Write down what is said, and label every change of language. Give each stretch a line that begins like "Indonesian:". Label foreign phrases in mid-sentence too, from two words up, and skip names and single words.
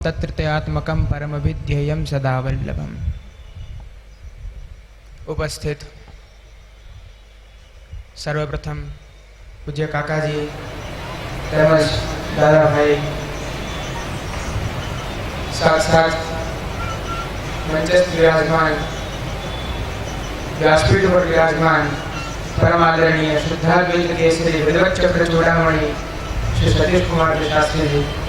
Sanskrit: तत्त्यात्मकं परमविध्येयं सदा वल्लभम्।
Gujarati: ઉપસ્થિત સર્વપ્રથમ પૂજ્ય કાકાજી તેમજ દાદાભાઈ, સાક્ષાત મંચસ્થ વિરાજમાન, વ્યાસપીઠ પર વિરાજમાન પરમાદરણીય શુદ્ધાદ્વૈત કેસરી વિદવત ચક્ર ચોડામણી શ્રી સતીશ કુમાર શાસ્ત્રીજી,